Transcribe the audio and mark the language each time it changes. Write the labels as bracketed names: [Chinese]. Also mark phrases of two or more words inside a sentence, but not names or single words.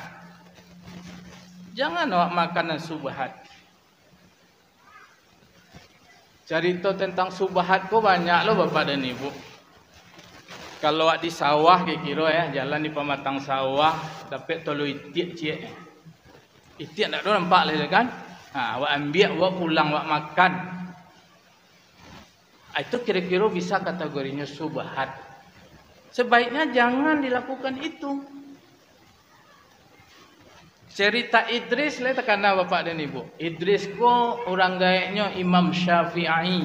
[Indonesian] Jangan awak makanan subhat. Cerita tentang subhat ko banyak loh bapak dan ibu. Kalau awak di sawah kira ya, jalan di pematang sawah, dapat tolu itik cik. Itik tak ada nampak lah kan? Awak ambil, awak pulang, awak makan. Itu kira-kira bisa kategorinya subhat. Sebaiknya jangan dilakukan itu. Cerita Idris lah terkena bapak dan ibu. Idris ko orang gaeknya Imam Syafi'i.